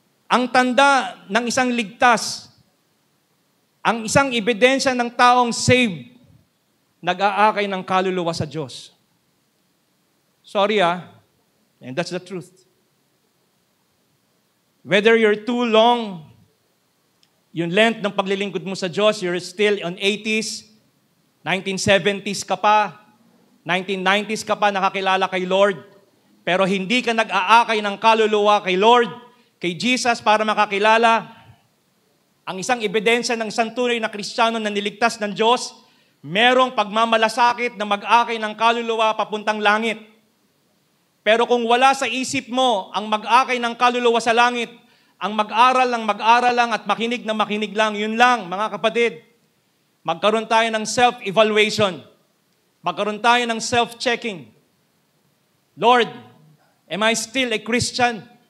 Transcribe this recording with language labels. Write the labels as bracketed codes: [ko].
[tl] Ang tanda ng isang ligtas, ang isang ebidensya ng taong saved, nag-aakay ng kaluluwa sa Diyos. [en] Sorry and that's the truth. [tl] Whether you're too long, yung length ng paglilingkod mo sa Diyos, you're still on 80s, 1970s ka pa, 1990s ka pa nakakilala kay Lord, pero hindi ka nag-aakay ng kaluluwa kay Lord, kay Jesus para makakilala, ang isang ebidensya ng isang tunay na Kristiyano na niligtas ng Diyos, merong pagmamalasakit na mag-akay ng kaluluwa papuntang langit. Pero kung wala sa isip mo ang mag-akay ng kaluluwa sa langit, ang mag-aral lang at makinig na makinig lang, yun lang, mga kapatid. Magkaroon tayo ng self-evaluation. Magkaroon tayo ng self-checking. [en] Lord, am I still a Christian?